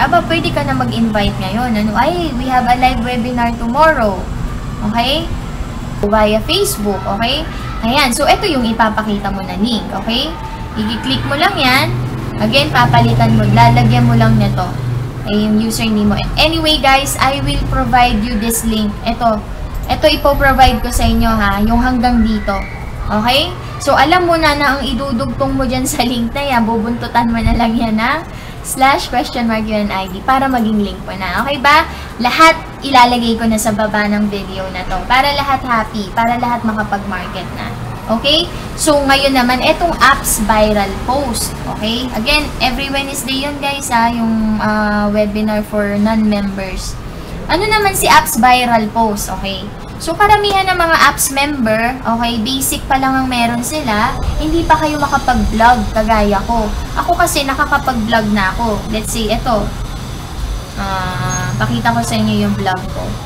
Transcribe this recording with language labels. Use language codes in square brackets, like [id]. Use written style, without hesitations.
[tl] Aba, pwede ka na mag-invite ngayon. [en] We have a live webinar tomorrow. [tl] Okay? [en] Via Facebook. [tl] Okay? Ayan, so ito yung ipapakita mo na link, okay? I-click mo lang yan. Again, papalitan mo, lalagyan mo lang nito. Ay, yung username mo. [en] Anyway, guys, I will provide you this link. [tl] Ito ipo-provide ko sa inyo ha, yung hanggang dito. Okay? So, alam mo na ang idudugtong mo dyan sa link na yan, bubuntutan mo na lang yan na / question mark UNID para maging link mo na. Okay ba? Lahat ilalagay ko na sa baba ng video na to. Para lahat happy, para lahat makapag-market na. Okay? So, ngayon naman, itong apps viral post. Okay? [en] Again, every Wednesday yun guys yung webinar for non-members. [tl] Ano naman si apps viral post? Okay? So, karamihan ng mga apps member, okay, basic pa lang ang meron sila, hindi pa kayo makapag-vlog kagaya ko. Ako kasi nakakapag-vlog na ako. [en] Let's say, [tl] ito. Pakita ko sa inyo yung vlog ko.